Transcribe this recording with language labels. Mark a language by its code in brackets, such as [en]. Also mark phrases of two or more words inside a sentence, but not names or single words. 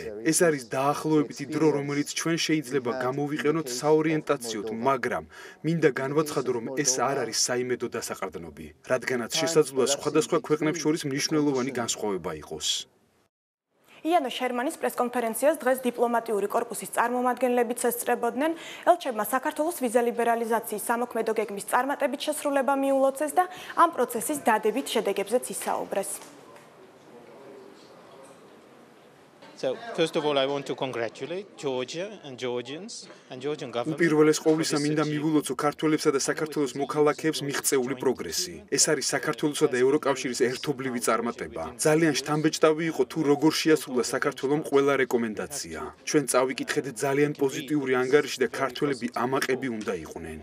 [ka] ეს არის დაახლოებითი დრო, რომელიც ჩვენ შეიძლება გამოვიყენოთ საორიენტაციოდ, მაგრამ მინდა განვაცხადო, რომ ეს არ არის საიმედო დასაყრდნობი, რადგანაც შესაძლოა სხვადასხვა ქვეყნებს შორის მნიშვნელოვანი განსხვავება იყოს. იანო შერმანის პრესკონფერენციას დღეს დიპლომატიური კორპუსის წარმომადგენლებიც ესწრებოდნენ. ელჩებმა საქართველოს ვიზა ლიბერალიზაციის სამოქმედო გეგმის წარმატებით შესრულება მიულოცეს და ამ პროცესის დადებით შედეგებზეც ისაუბრეს. [en] So first of all I want to congratulate Georgia and Georgians and Georgian government. [ka] უპირველეს ყოვლისა მინდა მივულოცო ქართველებსა და საქართველოს მოქალაქეებს მიღწეული პროგრესი. ეს არის საქართველოსა და ევროკავშირის ერთობლივი წარმატება. ძალიან შთამბეჭდავი იყო თუ როგორ შეასრულა საქართველოს ყველა რეკომენდაცია. ჩვენ წავიკითხეთ ძალიან პოზიტიური ანგარიში და ქართველები ამაყები უნდა იყვნენ.